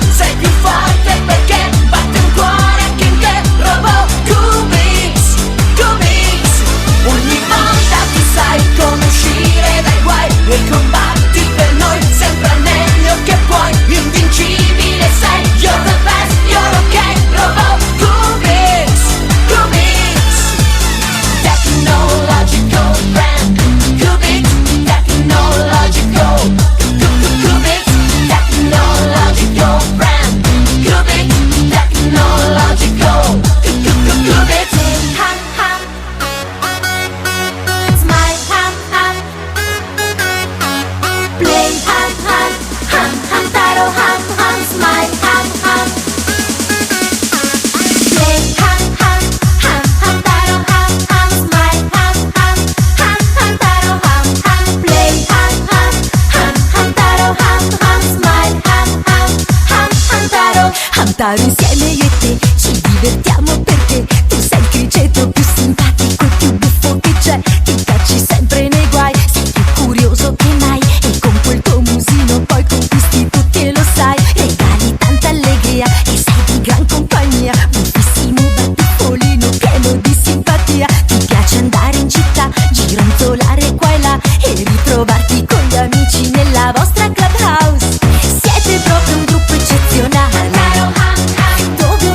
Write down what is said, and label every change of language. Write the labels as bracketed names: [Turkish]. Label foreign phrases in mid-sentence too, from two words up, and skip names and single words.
[Italian] Sei più forte perché batte un cuore anche in te, robot. Cubics, Cubics. Ogni volta tu sai come uscire dai guai e combatti per noi sempre al meglio che puoi. Invincibile sei, [English] you're the best, you're okay, robot. Cubics, Cubics. Technological friend. Cubics, technological. Cubics, technological friend. Cubics, technological. Cubics. Ham ham. Smile ham ham. Play ham ham. Ham ham taro ham ham. Smile ham ham. Play ham ham. Ham ham taro ham ham. Smile ham ham. Ham ham taro ham ham. Play ham ham. Ham ham taro ham ham. Smile ham ham. Ham ham taro. [Italian] Hamtaro insieme io e te ci divertiamo perché tu sei il criceto più simpatico e più buffo che c'è. Ti cacci sempre nei guai, sei più curioso che mai e con quel tuo musino poi conquisti tutti e lo sai. Regali tanta allegria e sei di gran compagnia, buffissimo battifolino pieno di simpatia. Ti piace andare in città, gironzolare qua e là e ritrovarti con gli amici nella vostra clubhouse. Siete proprio un gruppo eccezionale. Taro ham ham.